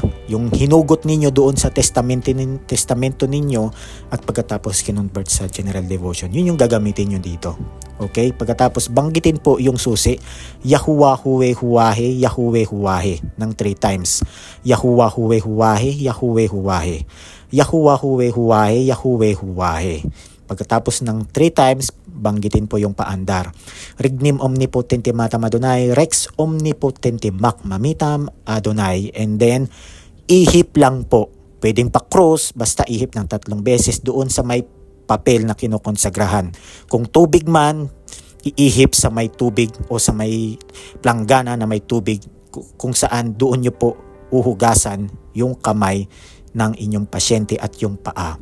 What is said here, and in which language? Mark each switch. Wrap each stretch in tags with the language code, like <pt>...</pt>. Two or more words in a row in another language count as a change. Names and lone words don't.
<tl>Yung hinugot ninyo doon sa testamento ninyo at pagkatapos kinonvert sa</tl> <en>general devotion.</en> <tl>Yun yung gagamitin nyo dito. Okay? Pagkatapos banggitin po yung susi, Yahuwah Huwe Huwahe, Yahuwah Huwahe ng 3 times. Yahuwah Huwe Huwahe, Yahuwah Huwahe. Yahuwah Huwe Huwahe, Yahuwah Huwahe. Pagkatapos ng 3 times, banggitin po yung paandar.</tl> <la>Rignim omnipotentem matam Adonai, Rex omnipotentem mac mamitam Adonai.</la> <en>And then,</en> <tl>ihip lang po. Pwedeng pa-cross, basta ihip ng 3 beses doon sa may papel na kinukonsagrahan. Kung tubig man, iihip sa may tubig o sa may planggana na may tubig, kung saan doon nyo po uhugasan yung kamay ng inyong pasyente at yung paa.</tl>